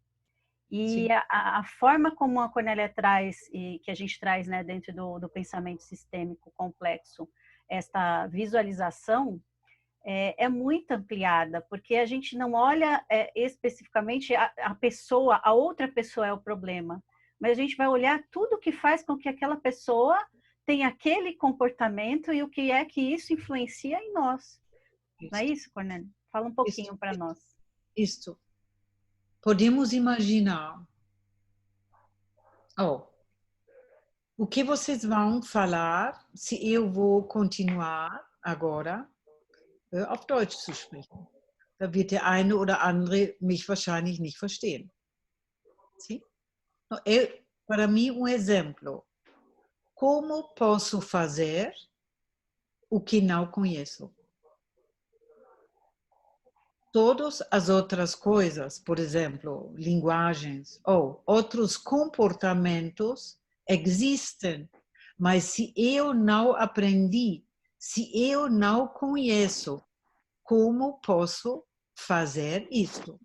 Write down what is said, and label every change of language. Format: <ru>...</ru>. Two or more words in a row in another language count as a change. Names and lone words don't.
<pt>E a forma como a Cornélia traz, e que a gente traz, né, dentro do pensamento sistêmico complexo, esta visualização, é muito ampliada, porque a gente não olha especificamente a pessoa, a outra pessoa é o problema, mas a gente vai olhar tudo que faz com que aquela pessoa tenha aquele comportamento e o que é que isso influencia em nós. Não é isso, Cornélia? Fala um pouquinho para nós. Isto. Podemos imaginar, o que vocês vão falar se eu vou continuar agora</pt> <de>auf Deutsch zu sprechen. Da wird der eine oder andere mich wahrscheinlich nicht verstehen.</de> <pt>Sim? Para mim, exemplo. Como posso fazer o que não conheço? Todas as outras coisas, por exemplo, linguagens ou outros comportamentos existem, mas se eu não aprendi, se eu não conheço, como posso fazer isto?</pt>